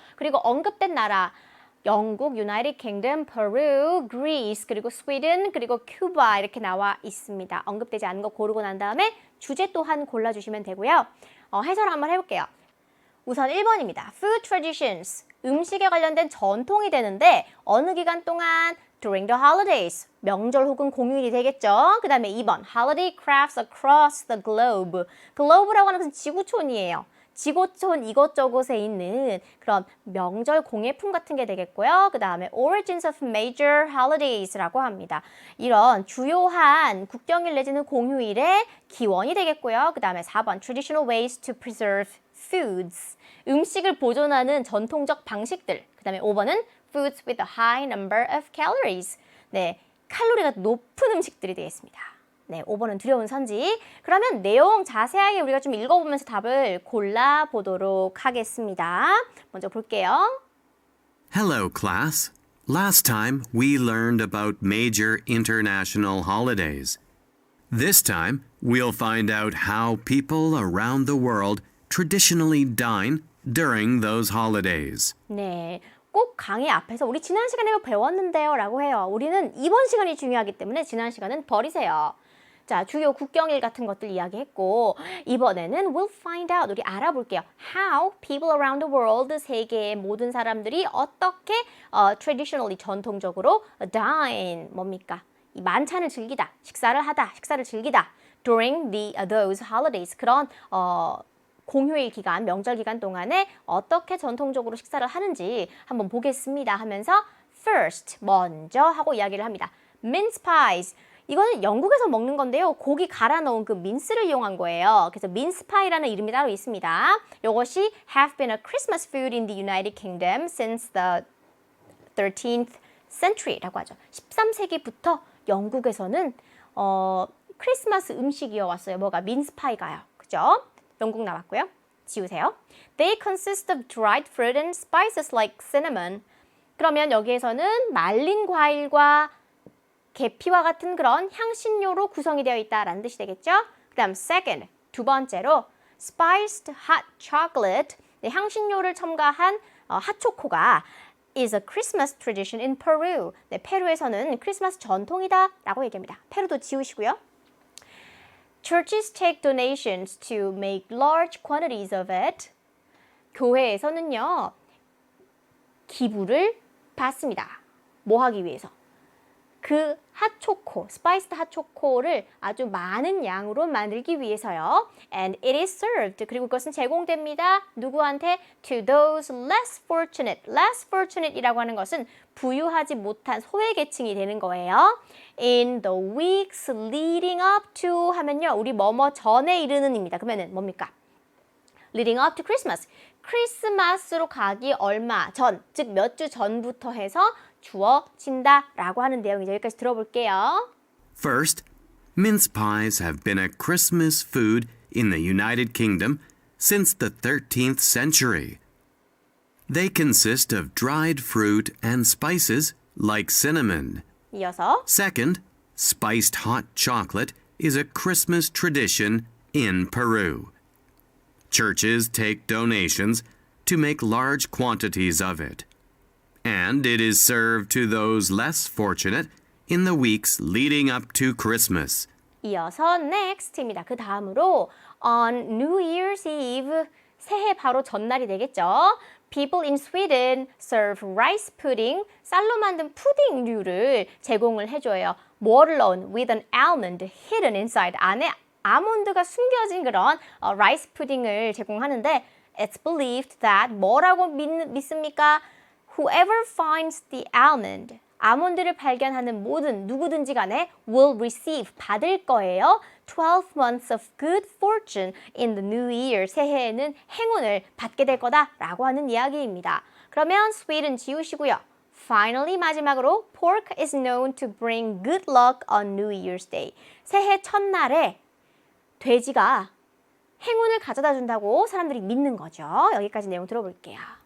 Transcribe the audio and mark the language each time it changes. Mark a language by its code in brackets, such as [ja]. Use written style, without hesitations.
[ko] 그리고 언급된 나라 영국, 유나이티드 킹덤, 페루, 그리스, 그리고 스웨덴, 그리고 큐바 이렇게 나와 있습니다. 언급되지 않은 거 고르고 난 다음에 주제 또한 골라주시면 되고요. 해설 한번 해볼게요. 우선 1번입니다. [en] Food traditions, [ko] 음식에 관련된 전통이 되는데 어느 기간 동안 [en] during the holidays, [ko] 명절 혹은 공휴일이 되겠죠. 그 다음에 2번, [en] holiday crafts across the globe. [ko] globe라고 하는 것은 지구촌이에요. 지구촌 이것저것에 있는 그런 명절 공예품 같은 게 되겠고요. 그 다음에 [en] origins of major holidays라고 합니다. [ko] 이런 주요한 국경일 내지는 공휴일의 기원이 되겠고요. 그 다음에 4번, [en] traditional ways to preserve foods. [ko] 음식을 보존하는 전통적 방식들. 그 다음에 5번은 [en] foods with a high number of calories. [ko] 네, 칼로리가 높은 음식들이 되겠습니다. 네, 5번은 두려운 선지. 그러면 내용 자세하게 우리가 좀 읽어보면서 답을 골라보도록 하겠습니다. 먼저 볼게요. [en] Hello, class. Last time we learned about major international holidays. This time we'll find out how people around the world traditionally dine during those holidays. [ko] 네, 꼭 강의 앞에서 우리 지난 시간에 이거 배웠는데요 라고 해요. 우리는 이번 시간이 중요하기 때문에 지난 시간은 버리세요. 자, 주요 국경일 같은 것들 이야기했고 이번에는 [en] we'll find out, [ko] 우리 알아볼게요. [en] How people around the world, [ko] 세계의 모든 사람들이 어떻게 [en] traditionally, [ko] 전통적으로 dine, 뭡니까? 이 만찬을 즐기다, 식사를 즐기다 [en] during those holidays, [ko] 그런 공휴일 기간, 명절 기간 동안에 어떻게 전통적으로 식사를 하는지 한번 보겠습니다 하면서 first, 먼저 하고 이야기를 합니다. mince pies, 이거는 영국에서 먹는 건데요. 고기 갈아 넣은 그 민스를 이용한 거예요. 그래서 민스 파이라는 이름이 따로 있습니다. 이것이 [en] have been a Christmas food in the United Kingdom since the 13th century라고 하죠. [ko] 13세기부터 영국에서는 크리스마스 음식이어 왔어요. 뭐가 민스 파이가요. 그죠? 영국 나왔고요. 지우세요. [en] They consist of dried fruit and spices like cinnamon. [ko] 그러면 여기에서는 말린 과일과 계피와 같은 그런 향신료로 구성이 되어 있다라는 뜻이 되겠죠? 그 다음 [en] second, [ko] 두 번째로 [en] spiced hot chocolate, [ko] 네, 향신료를 첨가한 핫초코가 [en] is a Christmas tradition in Peru. [ko] 네, 페루에서는 크리스마스 전통이다 라고 얘기합니다. 페루도 지우시고요. [en] Churches take donations to make large quantities of it. [ko] 교회에서는요, 기부를 받습니다. 뭐 하기 위해서? 그 핫초코, 스파이스드 핫초코를 아주 많은 양으로 만들기 위해서요. [en] And it is served. [ko] 그리고 그것은 제공됩니다. 누구한테? [en] To those less fortunate. [ko] less fortunate이라고 하는 것은 부유하지 못한 소외계층이 되는 거예요. [en] In the weeks leading up to [ko] 하면요. 우리 뭐뭐 전에 이르는입니다. 그러면은 뭡니까? [en] Leading up to Christmas. [ko] 크리스마스로 가기 얼마 전, 즉 몇 주 전부터 해서 주어진다라고 하는 내용이죠. 여기까지 들어볼게요. [en] First, mince pies have been a Christmas food in the United Kingdom since the 13th century. They consist of dried fruit and spices like cinnamon. [ko] 이어서 [en] Second, spiced hot chocolate is a Christmas tradition in Peru. Churches take donations to make large quantities of it. And it is served to those less fortunate in the weeks leading up to Christmas. [ko] 이어서 next입니다. 그 다음으로 [en] on New Year's Eve, [ko] 새해 바로 전날이 되겠죠. [en] People in Sweden serve rice pudding, [ko] 쌀로 만든 푸딩류를 제공을 해줘요. 뭐를 넣은? [en] With an almond hidden inside. [ko] 안에 아몬드가 숨겨진 그런 라이스 푸딩을 제공하는데 [en] It's believed that [ko] 뭐라고 믿습니까? [en] Whoever finds the almond, [ko] 아몬드를 발견하는 모든 누구든지 간에 [en] will receive, [ko] 받을 거예요. [en] 12 months of good fortune in the new year, [ko] 새해에는 행운을 받게 될 거다라고 하는 이야기입니다. 그러면 Sweden 지우시고요. [en] Finally, [ko] 마지막으로 [en] pork is known to bring good luck on New Year's Day. [ko] 새해 첫날에 돼지가 행운을 가져다 준다고 사람들이 믿는 거죠. 여기까지 내용 들어볼게요.